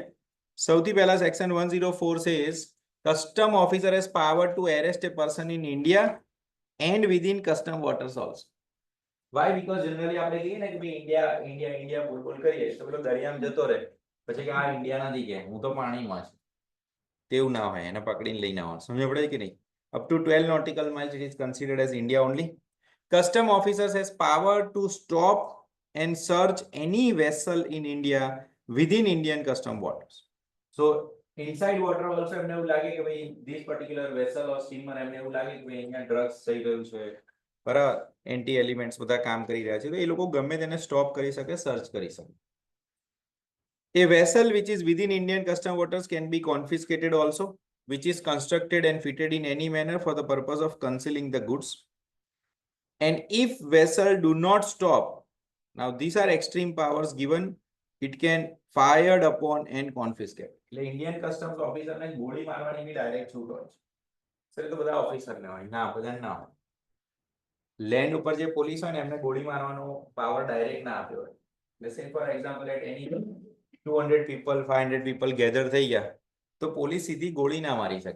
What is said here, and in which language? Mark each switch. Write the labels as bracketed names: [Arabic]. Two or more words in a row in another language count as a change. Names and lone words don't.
[Gujarati] સૌથી પહેલા [English] Section 104 says custom officer has power to arrest a person in India and within custom waters also. વાય? [Gujarati] બીકોઝ જનરલી આપણે કહીએ ને કે ભાઈ ઇન્ડિયા ઇન્ડિયા ઇન્ડિયા બોલ બોલ કરીએ તો પેલો દરિયામાં જતો રહે પછી કે આ ઇન્ડિયા નથી કે હું તો પાણીમાં છું. તેવું ના હોય, એને પકડીને લઈને આવવાનું. સમજ પડે કે નહીં? [English] Up to 12 nautical miles it is considered as India only. Custom officers has power to stop and search any vessel in India within Indian custom waters. So inside water also [Gujarati] એમને એવું લાગે કે ભાઈ [English] this particular vessel or steamer [Gujarati] એમને એવું લાગે કે ભાઈ અહીંયા ડ્રગ્સ થઈ ગયું છે, બરાબર, [English] anti elements [Gujarati] બધા કામ કરી રહ્યા છે, તો એ લોકો ગમે તેને સ્ટોપ કરી શકે, સર્ચ કરી શકે. [English] A vessel which is within Indian custom waters can be confiscated also, which is constructed and fitted in any manner for the purpose of concealing the goods. And if vessel do not stop, now these are extreme powers given, it can fired upon and confiscate. [Gujarati] એટલે ઇન્ડિયન કસ્ટમ્સ ઓફિસરને ગોળી મારવાની બી ડાયરેક્ટ છૂટ હોય છે. સર તો બધા ઓફિસરને હોય ના, બધાને ના હોય. લેન્ડ ઉપર જે પોલીસ હોય ને એમને ગોળી મારવાનો પાવર ડાયરેક્ટ ના આપ્યો હોય. [English] Let's say for example at any 200 people 500 people [Gujarati] ગેધર થઈ ગયા તો પોલીસ સીધી ગોળી ના મારી શકે.